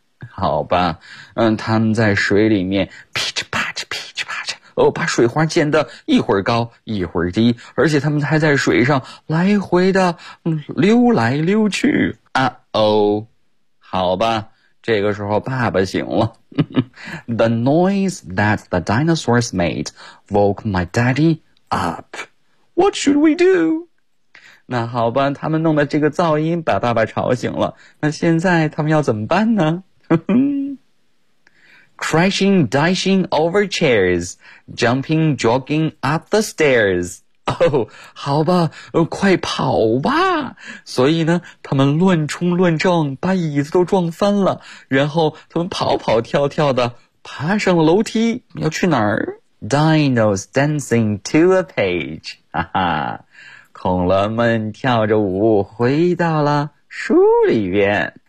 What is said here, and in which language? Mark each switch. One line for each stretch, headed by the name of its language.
Chinese: 好吧，他们在水里面噼嗤啪嗤噼嗤啪嗤，把水花溅得一会儿高一会儿低，而且他们还在水上来回的溜来溜去。啊哦，好吧，这个时候爸爸醒了。
English: The noise that the dinosaurs made woke my daddy up. What should we do?
Chinese: 那好吧，他们弄的这个噪音把爸爸吵醒了。那现在他们要怎么办呢？
English: Crashing, dashing over chairs, jumping, jogging up the stairs.
Chinese: 好吧，快跑吧。所以呢，他们乱冲乱撞，把椅子都撞翻了，然后他们跑跑跳跳的爬上了楼梯，要去哪儿？
English: Dinos dancing to a page.
Chinese: 恐龙们跳着舞回到了书里边。